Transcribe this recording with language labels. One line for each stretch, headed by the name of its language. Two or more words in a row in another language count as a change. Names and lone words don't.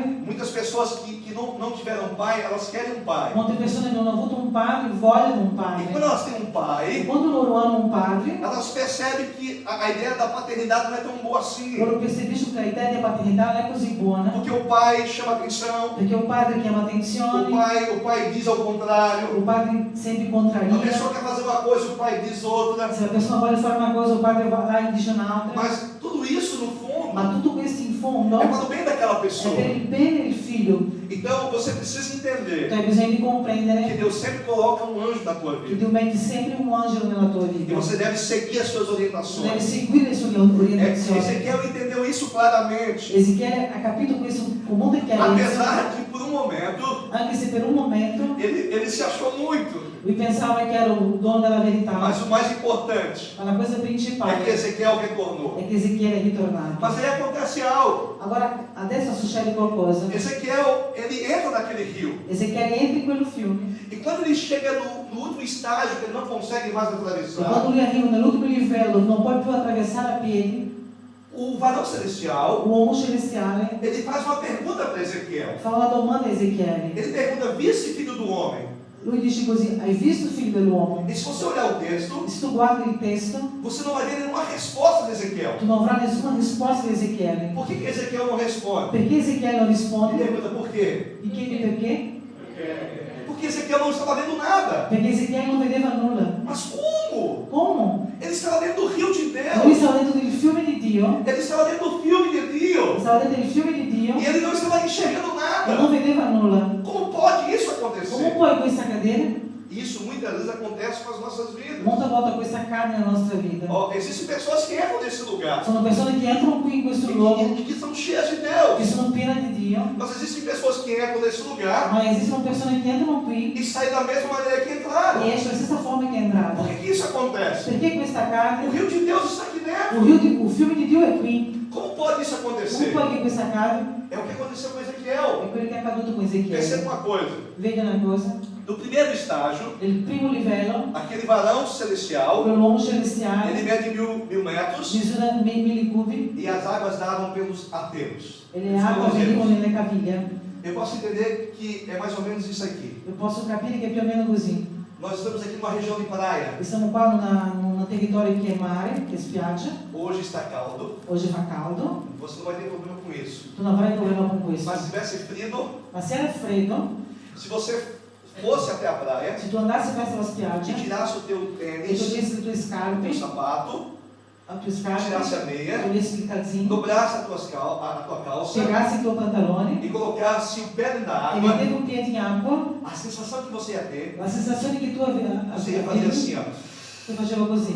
Portuguese: Muitas pessoas que não tiveram pai, elas querem um pai.
Italian: molte persone non hanno avuto un padre, vogliono un
Portuguese: E quando
Italian: padre.
Portuguese: elas têm um
Italian: E
Portuguese: pai,
Italian: quando loro hanno un padre,
Portuguese: elas percebem que a ideia da paternidade não é tão boa assim.
Italian: loro percepiscono che l'idea di paternità non è così buona,
Portuguese: Porque o pai chama atenção,
Italian: perché un padre chiama attenzione,
Portuguese: o pai diz ao contrário.
Italian: il padre sempre
Portuguese: A
Italian: contraria.
Portuguese: pessoa quer fazer uma coisa, o pai diz outra.
Italian: Se la persona vuole fare una cosa, il padre va là e dice un'altra.
Portuguese: Mas tudo isso, no fundo,
Italian: Ma tutto questo in fondo
Portuguese: é para o bem daquela
Italian: è
Portuguese: pessoa.
Italian: per il bene del figlio.
Portuguese: Então você precisa
Italian: Tu
Portuguese: entender
Italian: hai bisogno di
Portuguese: que
Italian: comprendere
Portuguese: Deus sempre coloca um anjo na tua
Italian: che
Portuguese: vida.
Italian: Dio mette sempre un angelo nella tua
Portuguese: E
Italian: vita.
Portuguese: você deve seguir as suas
Italian: Tu devi
Portuguese: orientações.
Italian: seguire le sue orientazioni.
Portuguese: Ezequiel entendeu isso claramente.
Italian: Ezechiele ha capito questo con molta chiarezza,
Portuguese: Apesar de, por um momento,
Italian: anche se per un momento
Portuguese: ele se achou muito.
Italian: lui pensava che era il dono della verità.
Portuguese: Mas o mais importante
Italian: Ma la cosa
Portuguese: é
Italian: principale
Portuguese: que Ezequiel retornou.
Italian: è che Ezechiele è ritornato.
Portuguese: Mas aí acontece algo.
Italian: Allora, adesso succede qualcosa.
Portuguese: Ezequiel, ele entra naquele rio.
Italian: Ezechiele entra in quello fiume
Portuguese: E quando ele chega no último estágio, que ele não consegue mais
Italian: e quando
Portuguese: atravessar,
Italian: lui arriva nell'ultimo livello non puoi più attraversare a piedi,
Portuguese: o varão celestial,
Italian: l'uomo celestiale
Portuguese: ele faz uma pergunta para Ezequiel.
Italian: fa una domanda a Ezechiele.
Portuguese: Ele pergunta, viste filho do homem?
Italian: Lui dice così: hai visto il figlio dell'uomo?
Portuguese: E se você olhar o texto,
Italian: E se tu guardi il testo,
Portuguese: você não vai ver nenhuma resposta de Ezequiel.
Italian: tu non avrai nessuna risposta di Ezechiele.
Portuguese: Por que Ezequiel não responde?
Italian: Perché Ezechiele non
Portuguese: Ele
Italian: risponde?
Portuguese: pergunta por quê?
Italian: Gli chiedi perché?
Portuguese: Porque Ezequiel não estava vendo nada.
Italian: Perché Ezechiele non vedeva nulla.
Portuguese: Mas como?
Italian: Come?
Portuguese: Ele estava dentro do rio de
Italian: Lui
Portuguese: Deus.
Italian: stava dentro del fiume di Dio,
Portuguese: Ele estava dentro do filme de Deus.
Italian: stava dentro il fiume di Dio
Portuguese: E ele não estava enxergando
Italian: e non
Portuguese: nada.
Italian: vedeva nulla.
Portuguese: Como pode isso
Italian: Come
Portuguese: acontecer?
Italian: può questo accadere?
Portuguese: Isso muitas vezes acontece com as nossas vidas.
Italian: Molte volte questo accade nella nostra vita.
Portuguese: Ó, existem pessoas que entram nesse lugar
Italian: Sono persone che entrano qui in questo luogo,
Portuguese: e que são cheias de
Italian: che
Portuguese: Deus.
Italian: sono piene di Dio,
Portuguese: Mas existem pessoas que entram nesse lugar
Italian: ma esistono persone che entrano qui
Portuguese: e saem da mesma maneira que entraram.
Italian: e escono alla stessa forma che è entrato.
Portuguese: Por que isso
Italian: Perché questa
Portuguese: O
Italian: carne,
Portuguese: rio de Deus está aqui dentro.
Italian: o fiume di Dio è qui.
Portuguese: Como pode isso
Italian: Come
Portuguese: acontecer?
Italian: può che questa carne
Portuguese: É o que aconteceu com
Italian: è
Portuguese: Ezequiel.
Italian: quello che è accaduto con
Portuguese: Perceba
Italian: Ezechiele?
Portuguese: uma coisa.
Italian: Vedi una cosa?
Portuguese: No primeiro estágio,
Italian: Nel primo livello,
Portuguese: aquele varão celestial,
Italian: quell'uomo
Portuguese: ele
Italian: celestiale
Portuguese: mede mil metros
Italian: misura 1000 cubi
Portuguese: e as águas davam pelos aterros.
Italian: e le acque venivano nelle caviglie.
Portuguese: Eu posso entender que é mais ou menos isso aqui.
Italian: Io posso capire che è più o meno così.
Portuguese: Nós estamos aqui numa região de praia.
Italian: Siamo qua in un territorio che è mare, che è spiaggia.
Portuguese: Hoje está caldo.
Italian: Oggi fa caldo,
Portuguese: Você não vai ter problema com isso.
Italian: tu non avrai problema con questo.
Portuguese: Mas se tivesse frio,
Italian: Ma se era freddo,
Portuguese: se você fosse até a praia
Italian: se tu andassi verso la
Portuguese: e
Italian: spiaggia
Portuguese: tirasse o teu
Italian: e
Portuguese: tênis,
Italian: togliessi le tue
Portuguese: o
Italian: scarpe,
Portuguese: teu sapato,
Italian: le tue
Portuguese: tirasse a
Italian: scarpe,
Portuguese: meia,
Italian: togliessi il calzino,
Portuguese: dobrasse a tua calça
Italian: piegassi il tuo pantalone
Portuguese: e colocasse o pé na
Italian: e
Portuguese: água,
Italian: mettevi un piede in acqua,
Portuguese: a sensação que você ia ter,
Italian: la sensazione che tu
Portuguese: você ia fazer assim, ó.
Italian: tu facevo così.